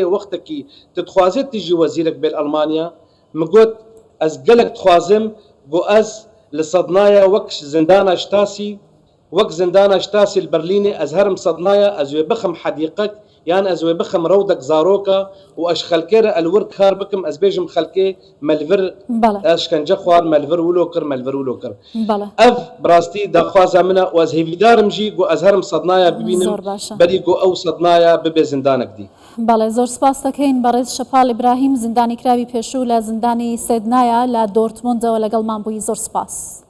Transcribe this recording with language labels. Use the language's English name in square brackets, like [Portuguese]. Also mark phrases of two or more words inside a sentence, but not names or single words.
[Kurdish] wextekî tu dixwazê tu jî wezîrek bê Almanya min got ez gelek dixwazim got ez li sednaya wek zindana Stasi wek zindana Stasi li Berlînê ez herim sednaya ez wê bixim hedîqek yan ez wê bixim rewdek zaroka û ez xelkê re li wir kar bikim ez bêjim xelkê me li vir eşkence xwar me li vir wilo kir ev bi rastî daxwaza min e û ez hêvîdarim jî got ez herim sednaya bibînim berî got ew sednaya bibe zindanek dî. [Central Kurdish] بەڵێ زۆر سپاس دەکەین بەڕێز شەپال ئیبراهیم زیندانی کراوی پێشوو لە زیندانی سێدنایە لە دۆرتموندەوە لەگەڵمان بووی زۆر سپاس.